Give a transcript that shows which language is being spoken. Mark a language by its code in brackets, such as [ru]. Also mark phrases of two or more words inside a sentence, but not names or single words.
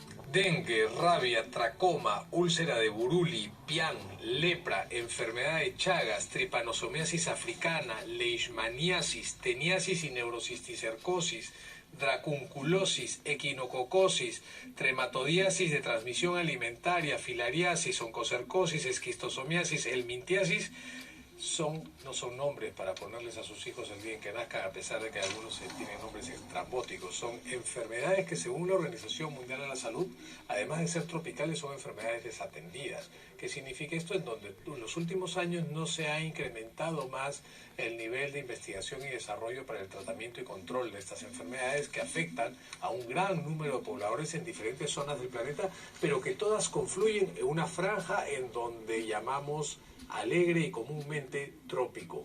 [es] Dengue, rabia, tracoma, úlcera de Buruli, pian, lepra, enfermedad de Chagas, tripanosomiasis africana, leishmaniasis, teniasis y neurocisticercosis, dracunculosis, equinococosis, trematodiasis de transmisión alimentaria, filariasis, oncocercosis, esquistosomiasis, helmintiasis, no son nombres para ponerles a sus hijos el día en que nazcan, a pesar de que algunos tienen nombres estrambóticos. Son enfermedades que, según la Organización Mundial de la Salud, además de ser tropicales, son enfermedades desatendidas. ¿Qué significa esto? En donde en los últimos años no se ha incrementado más el nivel de investigación y desarrollo para el tratamiento y control de estas enfermedades que afectan a un gran número de pobladores en diferentes zonas del planeta, pero que todas confluyen en una franja en donde llamamos alegre y comúnmente trópico.